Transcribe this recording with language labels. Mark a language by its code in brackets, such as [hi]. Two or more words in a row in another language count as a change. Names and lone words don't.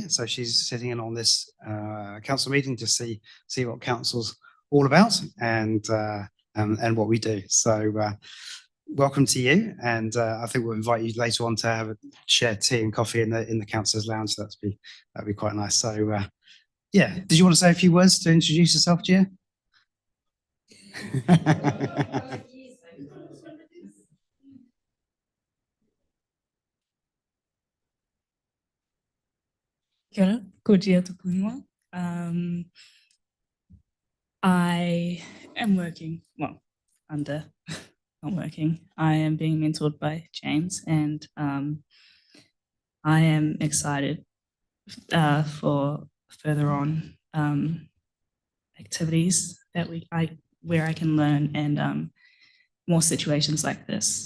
[en] So she's sitting in on this council meeting to see what council's all about and what we do. So welcome to you. And I think we'll invite you later on to have share tea and coffee in the councillors' lounge. So that'd be quite nice. So yeah, did you want to say a few words to introduce yourself, Gia? [mi] Kia ora, ko Gia tōku ingoa. [en] I am working, well, not working. I am being mentored by James, and I am excited for further on activities that where I can learn and more situations like this.